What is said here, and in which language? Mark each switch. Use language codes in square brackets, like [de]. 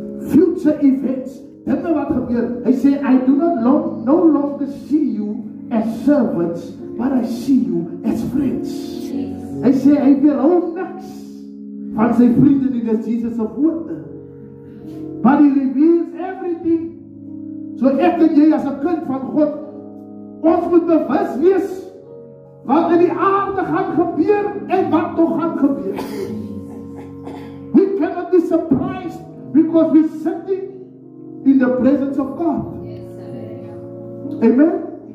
[en] Future events. [af] Dinge wat gebeur. Hy sê, [en] I do not no longer see you as servants, but I see you as friends. [af] Hy sê, hy weerhou niks van sy vriende nie, dis Jesus se woorde. [en] But he reveals everything. [af] So ek en jy as 'n kind van God, ons moet bewus wees wat in die aarde gaan gebeur en wat nog gaan gebeur. [en] We cannot be surprised because we're sitting in the presence of God. Amen.